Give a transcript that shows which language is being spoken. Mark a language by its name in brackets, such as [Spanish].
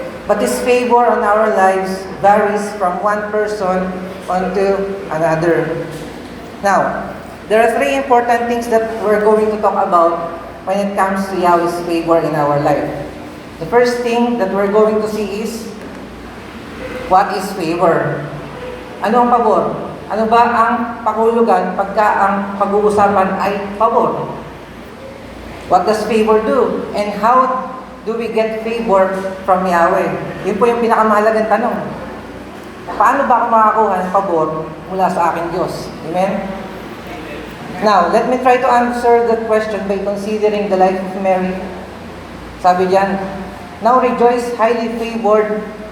[English] But His favor on our lives varies from one person onto another. Now, there are three important things that we're going to talk about when it comes to Yahweh's favor in our life. The first thing that we're going to see is, what is favor? [Filipino] Ano ang pabor? Ano ba ang pakahulugan pagka ang pag-uusapan ay pabor? [English] What does favor do? And how do we get favor from Yahweh? [Filipino] Yun po yung pinakamahalagang tanong. Paano ba ako makakuha ng pabor mula sa aking Diyos? Amen? [English] Now, let me try to answer that question by considering the life of Mary. [Filipino] Sabi diyan, [English] now rejoice, highly favored.